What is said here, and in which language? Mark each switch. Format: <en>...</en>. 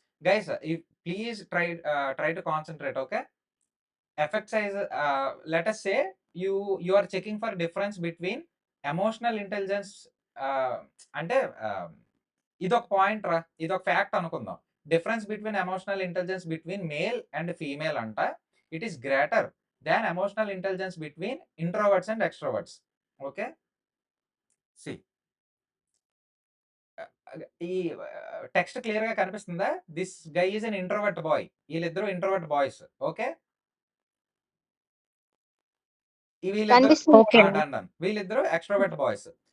<en>Guys please try to concentrate. Okay? Effect size let us say you are checking for difference between emotional intelligence అంటే ఇదొక point రా. ఇదొక fact అనుకుందాం. Difference between emotional intelligence between male and female అంట it is greater than emotional intelligence between introverts and extroverts.</en> <te>Okay, see, ఈ text clear గా కనిపిస్తుందా?</te> <en>This guy is an introvert boy. వీళ్ళిద్దరు introvert boys. Okay, వీళ్ళిద్దరు</en> <te>కనిపిస్తుంది.</te> <en>Okay. Done. వీళ్ళిద్దరు extrovert boys.</en>